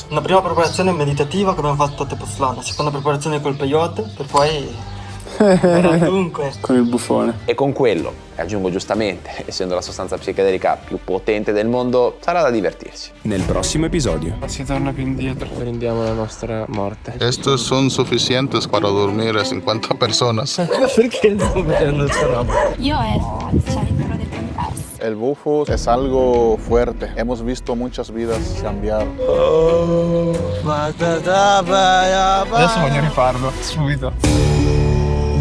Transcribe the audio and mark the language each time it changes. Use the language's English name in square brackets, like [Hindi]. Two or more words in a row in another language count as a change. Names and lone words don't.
[Italian] La prima preparazione meditativa che abbiamo fatto a Tepoztlán, la seconda preparazione col peyote, per poi dunque. Con il buffone. E con quello, e aggiungo giustamente, essendo la sostanza psichedelica più potente del mondo, sarà da divertirsi. Nel prossimo episodio. Si torna più indietro. Prendiamo la nostra morte. [Spanish] Estos son suficientes para dormir a 50 personas. [Italian] Perché non vedo questa roba? Io ero al centro dell'universo. [Spanish] El bufo es algo fuerte. Hemos visto muchas vidas cambiar. [Italian] Adesso voglio rifarlo, subito.